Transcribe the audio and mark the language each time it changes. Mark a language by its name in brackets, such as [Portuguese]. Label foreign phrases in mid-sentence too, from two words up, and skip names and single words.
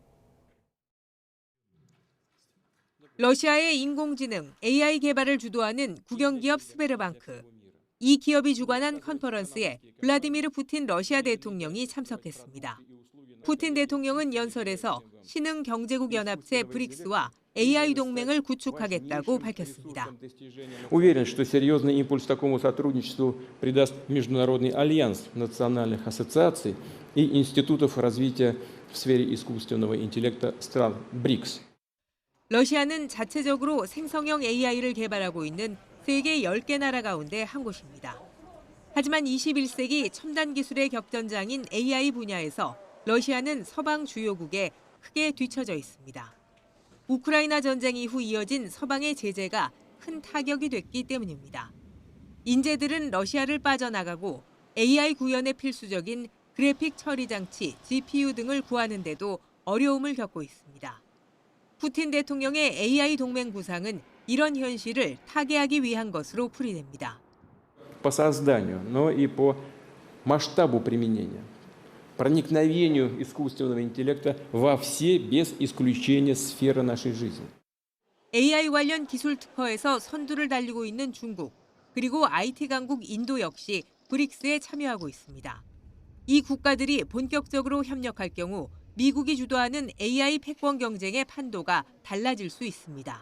[Korean] 러시아의 인공지능 AI 개발을 주도하는 국영기업 스베르방크. 이 기업이 주관한 컨퍼런스에 블라디미르 푸틴 러시아 대통령이 참석했습니다. 푸틴 대통령은 연설에서 신흥 경제국 연합체 브릭스와 AI 동맹을 구축하겠다고 밝혔습니다. [Russian] Уверен, что серьезный импульс такому сотрудничеству придаст Международный альянс национальных ассоциаций и институтов развития в сфере искусственного интеллекта стран БРИКС. [Korean] 러시아는 자체적으로 생성형 AI를 개발하고 있는 세계 10개 나라 가운데 한 곳입니다. 하지만 21세기 첨단 기술의 격전장인 AI 분야에서 러시아는 서방 주요국에 크게 뒤처져 있습니다. 우크라이나 전쟁 이후 이어진 서방의 제재가 큰 타격이 됐기 때문입니다. 인재들은 러시아를 빠져나가고 AI 구현에 필수적인 그래픽 처리 장치, GPU 등을 구하는 데도 어려움을 겪고 있습니다. 푸틴 대통령의 AI 동맹 구상은 이런 현실을 타개하기 위한 것으로 풀이됩니다. [Russian] По созданию, но и по масштабу применения. Проникновению искусственного интеллекта во все, без исключения, сферы нашей жизни. [Korean] AI 관련 기술 특허에서 선두를 달리고 있는 중국, 그리고 IT 강국 인도 역시 브릭스에 참여하고 있습니다. 이 국가들이 본격적으로 협력할 경우 미국이 주도하는 AI 패권 경쟁의 판도가 달라질 수 있습니다.